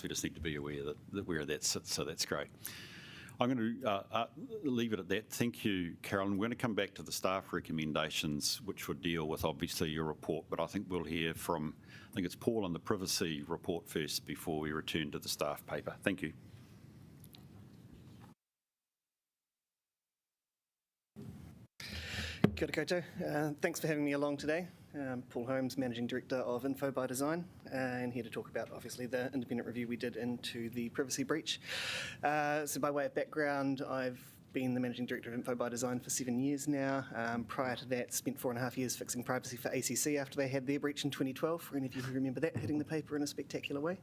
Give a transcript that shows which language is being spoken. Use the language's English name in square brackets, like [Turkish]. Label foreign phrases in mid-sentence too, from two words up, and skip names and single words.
[English] We just need to be aware that where that sits, so that's great. I'm going to leave it at that. Thank you, Carolyn. We're going to come back to the staff recommendations, which would deal with obviously your report, but I think we'll hear from, I think it's Paul on the privacy report first before we return to the staff paper. Thank you. [Māori] Kia ora koutou. [English] Thanks for having me along today. Paul Holmes, Managing Director of Info by Design, and here to talk about obviously the independent review we did into the privacy breach. So by way of background, I've been the Managing Director of Info by Design for 7 years now. Prior to that, spent 4.5 years fixing privacy for ACC after they had their breach in 2012, for any of you who remember that hitting the paper in a spectacular way.